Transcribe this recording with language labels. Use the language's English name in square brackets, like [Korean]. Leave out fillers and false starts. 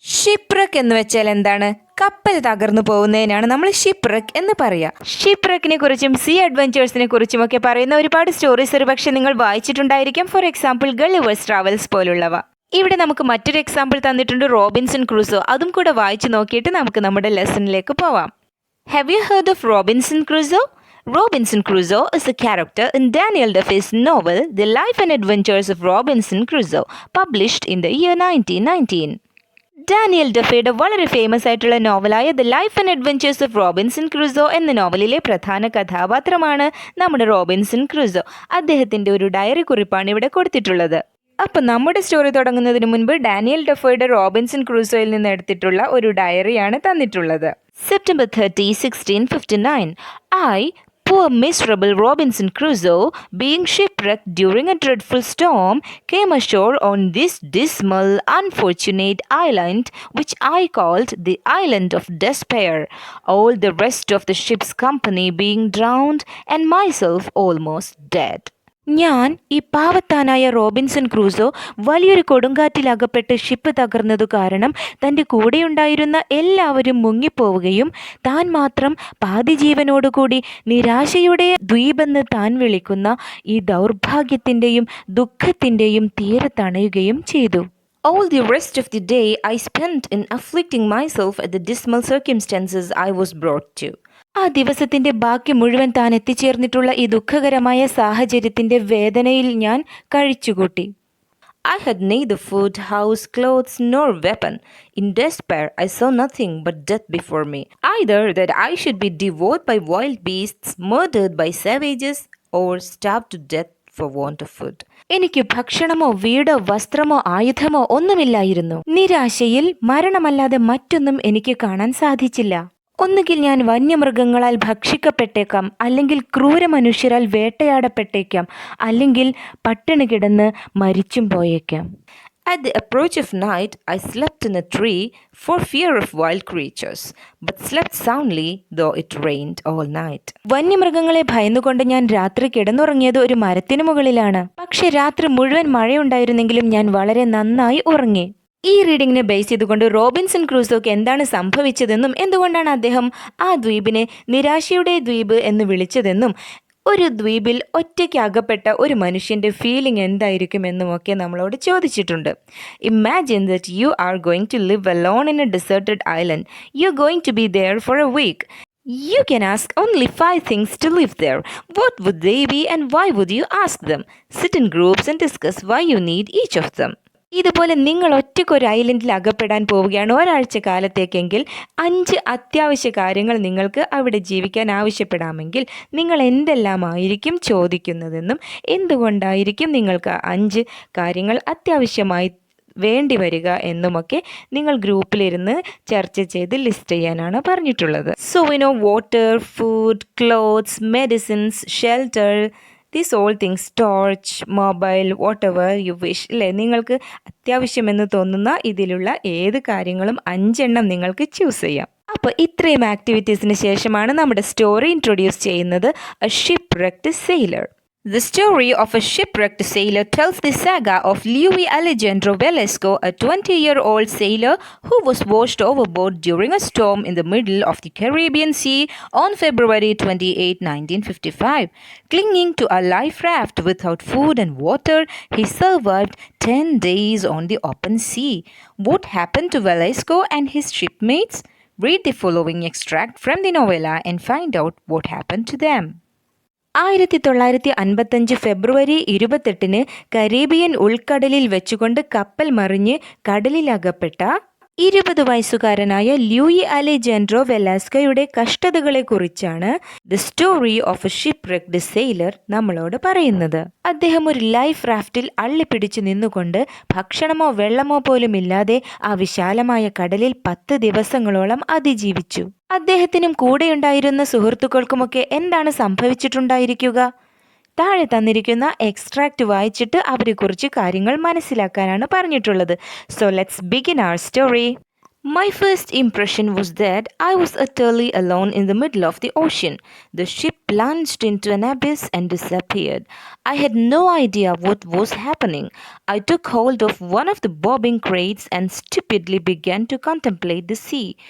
[Malayalam] Ship wreck എന്ന് വെച്ചാൽ എന്താണ്? കപ്പൽ തകർന്നു പോകുന്നതിനാണ് നമ്മൾ ഷിപ്പ് റെക്ക് എന്ന് പറയുക. ഷിപ്പ് റെക്കിനെ കുറിച്ചും സീ അഡ്വഞ്ചേഴ്സിനെ കുറിച്ചും ഒക്കെ പറയുന്ന ഒരുപാട് സ്റ്റോറീസ് ഒരു പക്ഷെ നിങ്ങൾ വായിച്ചിട്ടുണ്ടായിരിക്കും. [English] for example [Malayalam] ഗളിവേഴ്സ് ട്രാവൽസ് പോലുള്ളവ. ഇവിടെ നമുക്ക് മറ്റൊരു എക്സാമ്പിൾ തന്നിട്ടുണ്ട്, റോബിൻസൺ ക്രൂസോ. അതും കൂടെ വായിച്ചു നോക്കിയിട്ട് നമുക്ക് നമ്മുടെ ലെസണിലേക്ക് പോവാം. [English] Have you heard of Robinson Crusoe? Robinson Crusoe is a character in Daniel Defoe's novel The Life and Adventures of Robinson Crusoe, published in the year 1919. [Malayalam] Daniel ഡെഫയുടെ വളരെ ഫേമസ് ആയിട്ടുള്ള നോവലായ the life and adventures of Robinson Crusoe എന്ന നോവലിലെ പ്രധാന കഥാപാത്രമാണ് നമ്മുടെ Robinson Crusoe. അദ്ദേഹത്തിൻ്റെ ഒരു diary കുറിപ്പാണ് ഇവിടെ കൊടുത്തിട്ടുള്ളത്. അപ്പം നമ്മുടെ സ്റ്റോറി തുടങ്ങുന്നതിന് മുൻപ് ഡാനിയൽ ഡെഫോയുടെ റോബിൻസൺ ക്രൂസോയിൽ നിന്ന് എടുത്തിട്ടുള്ള ഒരു ഡയറിയാണ് തന്നിട്ടുള്ളത്. [English] September 30, 1659. Poor miserable Robinson Crusoe, being shipwrecked during a dreadful storm, came ashore on this dismal, unfortunate island, which I called the Island of Despair, all the rest of the ship's company being drowned, and myself almost dead. [Malayalam] ഞാൻ ഈ പാവത്താനായ Robinson Crusoe വലിയൊരു കൊടുങ്കാറ്റിലകപ്പെട്ട് ship തകർന്നതു കാരണം തൻ്റെ കൂടെയുണ്ടായിരുന്ന എല്ലാവരും മുങ്ങിപ്പോവുകയും താൻ മാത്രം പാതി ജീവനോടുകൂടി നിരാശയുടെ ദ്വീപെന്ന് താൻ വിളിക്കുന്ന ഈ ദൗർഭാഗ്യത്തിൻ്റെയും ദുഃഖത്തിൻ്റെയും തീരത്തണയുകയും ചെയ്തു. [English] All the rest of the day I spent in afflicting myself at the dismal circumstances I was brought to. [Malayalam] ആ ദിവസത്തിൻ്റെ ബാക്കി മുഴുവൻ താൻ എത്തിച്ചേർന്നിട്ടുള്ള ഈ ദുഃഖകരമായ സാഹചര്യത്തിൻ്റെ വേദനയിൽ ഞാൻ കഴിച്ചുകൂട്ടി. [English] I had neither food, house, clothes, nor weapon. In despair, I saw nothing but death before me. Either that I should be devoured by wild beasts, murdered by savages, or starved to death for want of food. [Malayalam] എനിക്ക് ഭക്ഷണമോ വീടോ വസ്ത്രമോ ആയുധമോ ഒന്നുമില്ലായിരുന്നു. നിരാശയിൽ മരണമല്ലാതെ മറ്റൊന്നും എനിക്ക് കാണാൻ സാധിച്ചില്ല. ഒന്നുകിൽ ഞാൻ വന്യമൃഗങ്ങളാൽ ഭക്ഷിക്കപ്പെട്ടേക്കാം, അല്ലെങ്കിൽ ക്രൂര മനുഷ്യരാൽ വേട്ടയാടപ്പെട്ടേക്കാം, അല്ലെങ്കിൽ പട്ടിണി കിടന്ന് മരിച്ചും പോയേക്കാം. [English] At the approach of night, I slept in a tree for fear of wild creatures, but slept soundly, though it rained all night. [Malayalam] വന്യമൃഗങ്ങളെ ഭയന്നുകൊണ്ട് ഞാൻ രാത്രി കിടന്നുറങ്ങിയത് ഒരു മരത്തിനു മുകളിലാണ്. പക്ഷെ രാത്രി മുഴുവൻ മഴയുണ്ടായിരുന്നെങ്കിലും ഞാൻ വളരെ നന്നായി ഉറങ്ങി. ഈ റീഡിങ്ങിനെ ബേസ് ചെയ്തുകൊണ്ട് റോബിൻസൺ ക്രൂസോക്ക് എന്താണ് സംഭവിച്ചതെന്നും എന്തുകൊണ്ടാണ് അദ്ദേഹം ആ ദ്വീപിനെ നിരാശയുടെ ദ്വീപ് എന്ന് വിളിച്ചതെന്നും ഒരു ദ്വീപിൽ ഒറ്റയ്ക്ക് അകപ്പെട്ട ഒരു മനുഷ്യൻ്റെ ഫീലിംഗ് എന്തായിരിക്കുമെന്നുമൊക്കെ നമ്മളോട് ചോദിച്ചിട്ടുണ്ട്. [English] Imagine that you are going to live alone in a deserted island. You are going to be there for a week. You can ask only 5 things to live there. What would they be and why would you ask them? Sit in groups and discuss why you need each of them. [Malayalam] ഇതുപോലെ നിങ്ങൾ ഒറ്റയ്ക്കൊരു ഐലൻഡിൽ അകപ്പെടാൻ പോവുകയാണ് ഒരാഴ്ച കാലത്തേക്കെങ്കിൽ 5 അത്യാവശ്യ കാര്യങ്ങൾ നിങ്ങൾക്ക് അവിടെ ജീവിക്കാൻ ആവശ്യപ്പെടാമെങ്കിൽ നിങ്ങൾ എന്തെല്ലാമായിരിക്കും ചോദിക്കുന്നതെന്നും എന്തുകൊണ്ടായിരിക്കും നിങ്ങൾക്ക് 5 കാര്യങ്ങൾ അത്യാവശ്യമായി വേണ്ടി വരിക എന്നുമൊക്കെ നിങ്ങൾ ഗ്രൂപ്പിലിരുന്ന് ചർച്ച ചെയ്ത് ലിസ്റ്റ് ചെയ്യാനാണ് പറഞ്ഞിട്ടുള്ളത്. [English] So water, food, clothes, medicines, shelter, these all things, torch, mobile, whatever you wish. [Malayalam] അല്ലേ, നിങ്ങൾക്ക് അത്യാവശ്യമെന്ന് തോന്നുന്ന ഇതിലുള്ള ഏത് കാര്യങ്ങളും 5 എണ്ണം നിങ്ങൾക്ക് ചൂസ് ചെയ്യാം. അപ്പോൾ ഇത്രയും ആക്ടിവിറ്റീസിന് ശേഷമാണ് നമ്മുടെ സ്റ്റോറി ഇൻട്രൊഡ്യൂസ് ചെയ്യുന്നത്, A ship wrecked sailor. [English] The story of a shipwrecked sailor tells the saga of Luis Alejandro Velasco, a 20-year-old sailor who was washed overboard during a storm in the middle of the Caribbean Sea on February 28, 1955. Clinging to a life raft without food and water, he survived 10 days on the open sea. What happened to Velasco and his shipmates? Read the following extract from the novella and find out what happened to them. [Malayalam] 1955 February 28 Caribbean ഉൾക്കടലിൽ വെച്ചുകൊണ്ട് കപ്പൽ മറിഞ്ഞ് കടലിലകപ്പെട്ട 20 വയസ്സുകാരനായ Louis Alejandro വെലാസ്കോയുടെ കഷ്ടതകളെക്കുറിച്ചാണ് the story of A ഷിപ്പ്‌റെക്ഡ് sailor നമ്മളോട് പറയുന്നത്. അദ്ദേഹം ഒരു life റാഫ്റ്റിൽ അള്ളിപ്പിടിച്ചു നിന്നുകൊണ്ട് ഭക്ഷണമോ വെള്ളമോ പോലും ഇല്ലാതെ ആ വിശാലമായ കടലിൽ 10 ദിവസങ്ങളോളം അതിജീവിച്ചു. അദ്ദേഹത്തിനും കൂടെയുണ്ടായിരുന്ന സുഹൃത്തുക്കൾക്കുമൊക്കെ എന്താണ് സംഭവിച്ചിട്ടുണ്ടായിരിക്കുക? താഴെ തന്നിരിക്കുന്ന എക്സ്ട്രാക്റ്റ് വായിച്ചിട്ട് അവരെക്കുറിച്ച് കാര്യങ്ങൾ മനസ്സിലാക്കാനാണ് പറഞ്ഞിട്ടുള്ളത്. [English] So let's begin our story. My first impression was that I was utterly alone in the middle of the ocean. The ship plunged into an abyss and disappeared. I had no idea what was happening. I took hold of one of the bobbing crates and stupidly began to contemplate the sea.